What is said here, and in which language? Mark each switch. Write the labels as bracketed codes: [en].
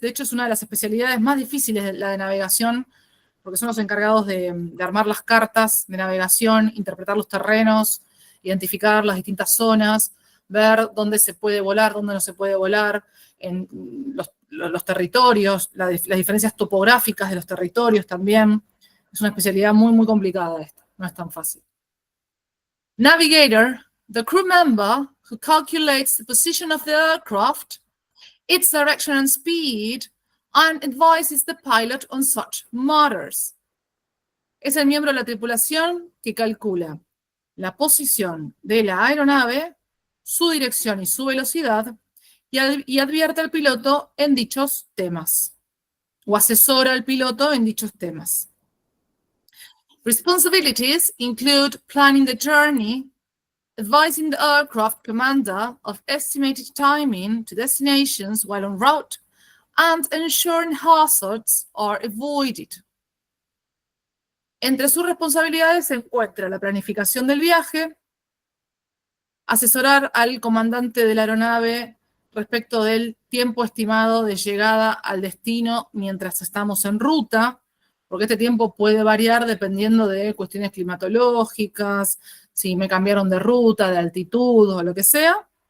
[es] De hecho, es una de las especialidades más difíciles de la de navegación, porque son los encargados de armar las cartas de navegación, interpretar los terrenos, identificar las distintas zonas, ver dónde se puede volar, dónde no se puede volar, en los territorios, las diferencias topográficas de los territorios también. Es una especialidad muy, muy complicada esta, no es tan fácil. [en] Navigator, the crew member who calculates the position of the aircraft, its direction and speed, and advises the pilot on such matters. [es] Es el miembro de la tripulación que calcula la posición de la aeronave, su dirección y su velocidad, y advierte al piloto en dichos temas, o asesora al piloto en dichos temas. [en] Responsibilities include planning the journey, advising the aircraft commander of estimated timing to destinations while en route, and ensuring hazards are avoided. [es] Entre sus responsabilidades se encuentra la planificación del viaje, asesorar al comandante de la aeronave respecto del tiempo estimado de llegada al destino mientras estamos en ruta, porque este tiempo puede variar dependiendo de cuestiones climatológicas, si me cambiaron de ruta, de altitud o lo que sea.